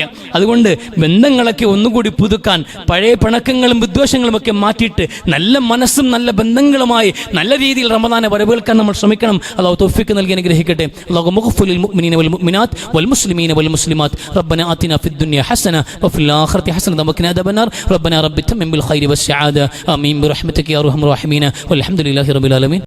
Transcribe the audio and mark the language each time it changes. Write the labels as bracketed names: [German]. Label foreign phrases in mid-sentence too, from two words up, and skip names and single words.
[Malayalam] അതുകൊണ്ട് ബന്ധങ്ങളൊക്കെ ഒന്നുകൂടി പുതുക്കാൻ, പഴയ പിണക്കങ്ങളും വിദ്വേഷങ്ങളും ഒക്കെ മാറ്റിയിട്ട് നല്ല മനസ്സും നല്ല ബന്ധങ്ങളുമായി നല്ല രീതിയിൽ റമദാനെ വരവേൽക്കാൻ നമ്മൾ ശ്രമിക്കണം. അല്ലാഹു തൗഫീഖ് നൽകി അനുഗ്രഹിക്കട്ടെ. [Arabic] الله مغفر المؤمنين والمؤمنات والمسلمين والمسلمات. ربنا آتنا في الدنيا حسنة وفي الآخرة حسنة وقنا عذاب النار. ربنا رب تمم بالخير والسعادة آمين برحمتك يا أرحم الراحمين والحمد لله رب العالمين.